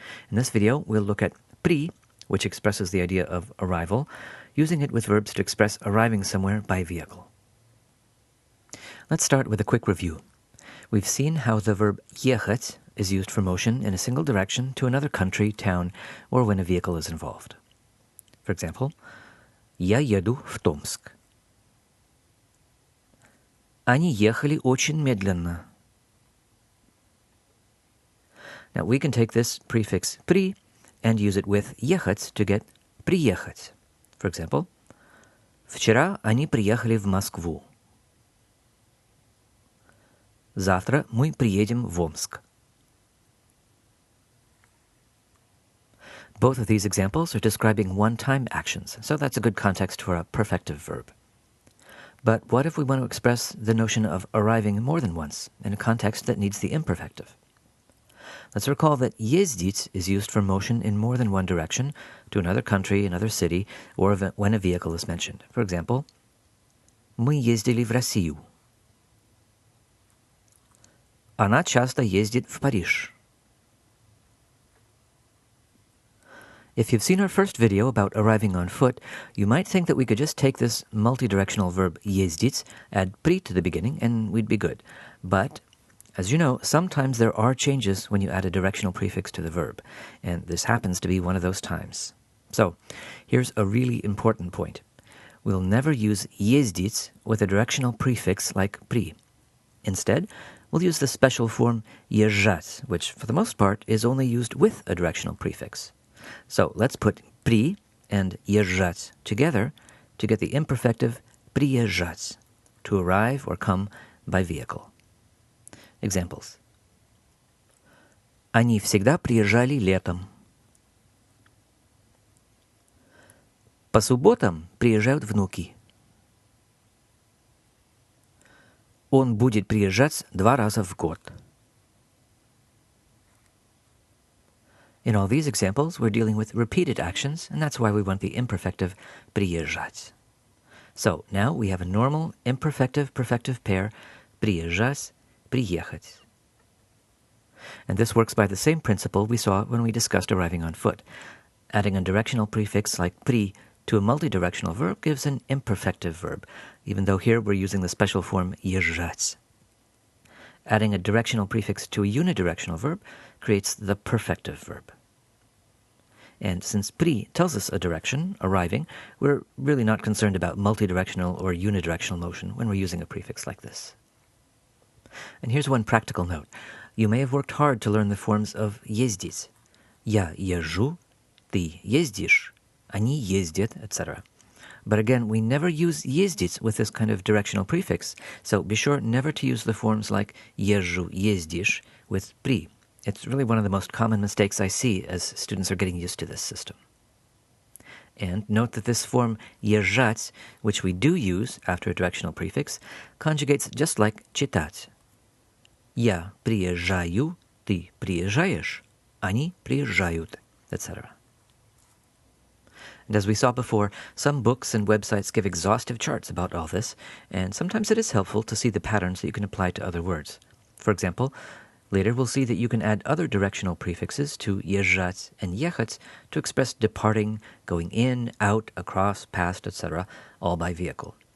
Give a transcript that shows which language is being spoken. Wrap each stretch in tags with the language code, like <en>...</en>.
<en>In this video, we'll look at pri, which expresses the idea of arrival, using it with verbs to express arriving somewhere by vehicle. Let's start with a quick review. We've seen how the verb ехать is used for motion in a single direction to another country, town, or when a vehicle is involved. For example,</en> <ru>Я еду в Томск. Они ехали очень медленно.</ru> <en>Now we can take this prefix pri and use it with ехать to get приехать. For example,</en> <ru>Вчера они приехали в Москву. Завтра мы приедем в Омск.</ru> <en>Both of these examples are describing one-time actions, so that's a good context for a perfective verb. But what if we want to express the notion of arriving more than once in a context that needs the imperfective? Let's recall that ездить is used for motion in more than one direction, to another country, another city, or when a vehicle is mentioned. For example,</en> <ru>Мы ездили в Россию. Она часто ездит в Париж.</ru> <en>If you've seen our first video about arriving on foot, you might think that we could just take this multi-directional verb ездить, add pri to the beginning, and we'd be good. But, as you know, sometimes there are changes when you add a directional prefix to the verb, and this happens to be one of those times. So, here's a really important point. We'll never use ездить with a directional prefix like pri. Instead, we'll use the special form езжать, which, for the most part, is only used with a directional prefix. So let's put при and езжать together to get the imperfective приезжать, to arrive or come by vehicle. Examples.</en> <ru>Они всегда приезжали летом. По субботам приезжают внуки. Он будет приезжать 2 раза в год.</ru> <en>In all these examples, we're dealing with repeated actions, and that's why we want the imperfective приезжать. So now we have a normal imperfective-perfective pair, приезжать, приехать. And this works by the same principle we saw when we discussed arriving on foot. Adding a directional prefix like pri to a multidirectional verb gives an imperfective verb, even though here we're using the special form езжать. Adding a directional prefix to a unidirectional verb creates the perfective verb. And since pri tells us a direction, arriving, we're really not concerned about multidirectional or unidirectional motion when we're using a prefix like this. And here's one practical note. You may have worked hard to learn the forms of ездить.</en> <ru>Я езжу, ты ездишь, они ездят, etc.</ru> <en>But again, we never use ездить with this kind of directional prefix, so be sure never to use the forms like езжу, ездишь with при. It's really one of the most common mistakes I see as students are getting used to this system. And note that this form езжать, which we do use after a directional prefix, conjugates just like читать.</en> <ru>Я приезжаю, ты приезжаешь, они приезжают, etc.</ru> <en>And as we saw before, some books and websites give exhaustive charts about all this, and sometimes it is helpful to see the patterns that you can apply to other words. For example, later we'll see that you can add other directional prefixes to езжать and ехать to express departing, going in, out, across, past, etc., all by vehicle.</en>